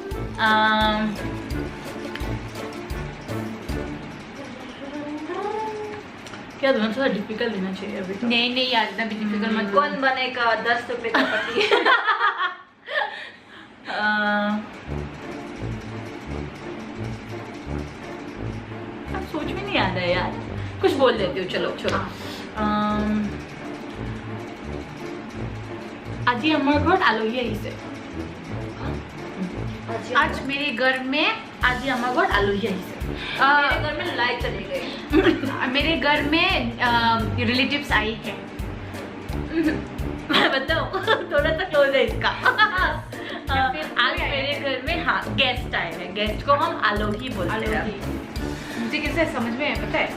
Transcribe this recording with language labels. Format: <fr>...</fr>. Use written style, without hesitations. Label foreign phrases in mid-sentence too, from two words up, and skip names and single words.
<hi>क्या दोनों थोड़ा डिफिकल्ट लेना चाहिए अभी तो। नहीं यार, इतना भी डिफिकल्ट मत। कौन बनेगा 10 रुपए का पति? सोच में नहीं आ रहा है यार, कुछ बोल देती हूँ। चलो छोड़ो।</hi> <as>আজি আমার ঘৰত আলহী আহিছে।</as> <hi>आज मेरे घर में</hi> <as>আজি আমার ঘৰত আলহী আহিছে।</as> <hi>मेरे घर में लाइट चली गई। मेरे घर में रिलेटिव्स आई है। मैं बताऊँ थोड़ा सा क्लोज है इसका। आज मेरे घर में हाँ गेस्ट आए हैं, गेस्ट को हम आलोही बोलते हैं। मुझे कैसे समझ में पता है,</hi>